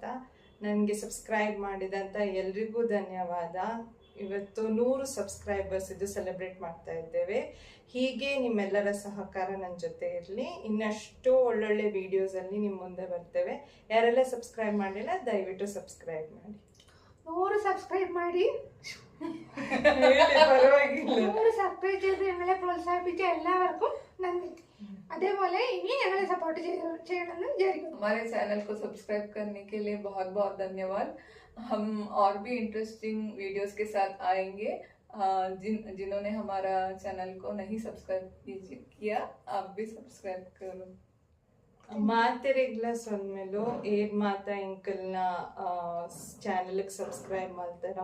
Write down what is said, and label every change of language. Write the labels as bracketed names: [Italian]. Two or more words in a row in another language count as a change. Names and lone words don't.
[Kannada] ನನಗೆ ಸಬ್ಸ್ಕ್ರೈಬ್ ಮಾಡಿದಂಥ ಎಲ್ರಿಗೂ ಧನ್ಯವಾದ. ಇವತ್ತು 100 ಸಬ್ಸ್ಕ್ರೈಬರ್ಸ್ ಇದು ಸೆಲೆಬ್ರೇಟ್ ಮಾಡ್ತಾ ಇದ್ದೇವೆ. ಹೀಗೆ ನಿಮ್ಮೆಲ್ಲರ ಸಹಕಾರ ನನ್ನ ಜೊತೆ ಇರಲಿ. ಇನ್ನಷ್ಟು ಒಳ್ಳೊಳ್ಳೆ ವಿಡಿಯೋಸಲ್ಲಿ ನಿಮ್ಮ ಮುಂದೆ ಬರ್ತೇವೆ. ಯಾರೆಲ್ಲ ಸಬ್ಸ್ಕ್ರೈಬ್ ಮಾಡಿಲ್ಲ ದಯವಿಟ್ಟು ಸಬ್ಸ್ಕ್ರೈಬ್ ಮಾಡಿ. 100 സബ്സ്ക്രൈബ് ಮಾಡಿ [Malayalam] പരವಾಗಿല്ല. 100 സബ്സ്ക്രൈബ് ചെയ്ത് ഞങ്ങളെ പ്രോത്സാഹിപ്പിച്ച എല്ലാവർക്കും നന്ദി. അതേപോലെ ഇനി ഞങ്ങളെ സപ്പോർട്ട് ചെയ്യണമെന്ന് വിചാരിക്കുന്നു. [Hindi] हमारे चैनल को सब्सक्राइब करने के लिए बहुत बहुत धन्यवाद. हम और भी [English] interesting videos [Hindi] के साथ आएंगे. जिन्होंने हमारा चैनल को नहीं सब्सक्राइब किया आप भी सब्सक्राइब करो. [Tulu] ಮಾತೆರೆಗ್ಲ ಸೊನ್ಮೇಲು ಏರ್ ಮಾತಾ ಇಂಕಲ್ನ ಚಾನಲ್ಗೆ ಸಬ್ಸ್ಕ್ರೈಬ್ ಮಾಡ್ತಾರ.